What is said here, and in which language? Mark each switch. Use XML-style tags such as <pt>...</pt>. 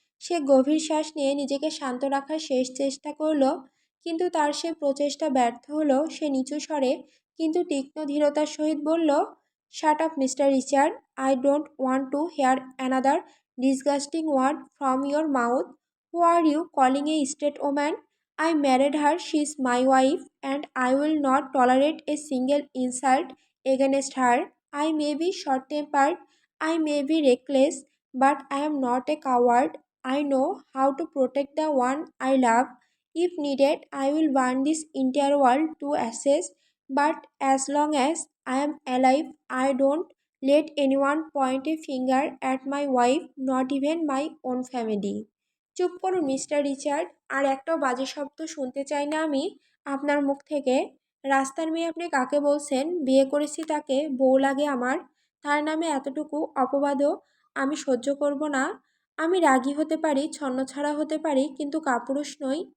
<bn>সে গভীর শ্বাস নিয়ে নিজেকে শান্ত রাখার শেষ চেষ্টা করল, কিন্তু তার সে প্রচেষ্টা ব্যর্থ হলো। সে নিচু স্বরে কিন্তু তীক্ষ্ণ ধীরতার সহিত বলল,</bn> <en>Shut up mister Richard, I don't want to hear another disgusting word from your mouth. Who are you calling a state woman? I married her, she is my wife, and I will not tolerate a single insult against her. I may be short tempered, I may be reckless, but I am not a coward. I know how to protect the one I love. If needed, I will burn this entire world to ashes. But as long as I am alive, I don't let anyone point a finger at my wife, not even my own family.</en> <bn>চুপ করুন mister Richard, আর একটাও বাজে শব্দ শুনতে চাই না আমি আপনার মুখ থেকে। রাস্তার মেয়ে আপনি কাকে বলছেন? বিয়ে করেছি তাকে, বউ লাগে আমার। তার নামে এতটুকু অপবাদও আমি সহ্য করব না। আমি রাগী হতে পারি, ছন্নছাড়া হতে পারি, কিন্তু কাপুরুষ নই।</bn>